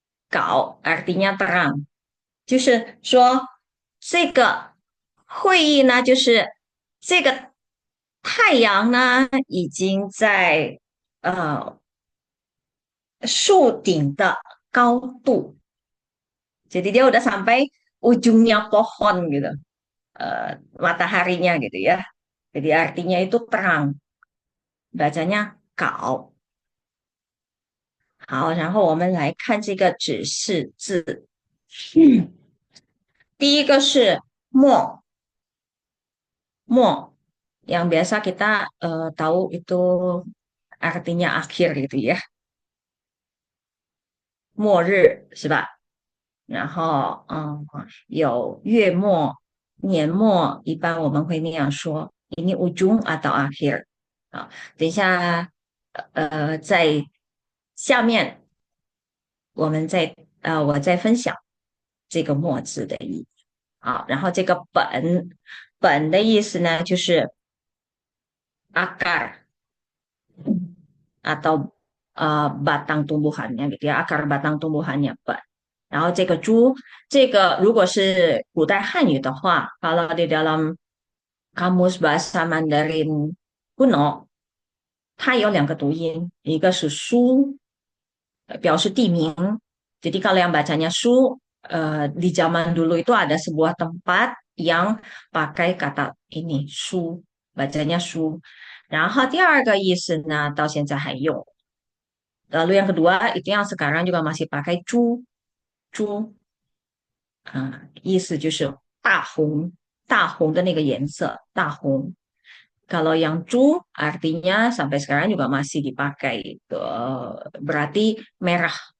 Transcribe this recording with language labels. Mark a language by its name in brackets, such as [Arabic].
[Chinese] 槁 [Indonesian] artinya terang， [Chinese] 就是说这个会议呢，就是这个太阳呢已经在树顶的高度。 [Indonesian] Jadi dia udah sampai ujungnya pohon gitu, mataharinya gitu ya. Jadi artinya itu terang, bacanya kau. [Chinese] 好，然后我们来看这个指示字。第一个是末，末 [Indonesian] yang biasa kita tahu itu artinya akhir gitu ya. [Chinese] 末日是吧？然后有月末、年末，一般我们会那样说， [Indonesian] ini ujung atau akhir [Chinese] 啊。等一下，在下面我再分享这个末字的意义啊。然后这个本的意思呢，就是 [Indonesian] akar atau batang tumbuhannya gitu ya, akar batang tumbuhannya 本。 [Chinese] 然后这个猪，这个如果是古代汉语的话， [Indonesian] kalau di dalam kamus bahasa Mandarin kuno， [Chinese] 它有两个读音，一个是书，表示地名. [Indonesian] Jadi kalau yang bacanya su, di zaman dulu itu ada sebuah tempat yang pakai kata ini su, bacanya su. [Chinese] 然后第二个意思呢，到现在还用。 [Indonesian] Lalu yang kedua itu yang sekarang juga masih pakai cu, cu, [Chinese] 意思就是大红的那个颜色，大红。 [Indonesian] Kalau yang cu artinya sampai sekarang juga masih dipakai itu berarti merah.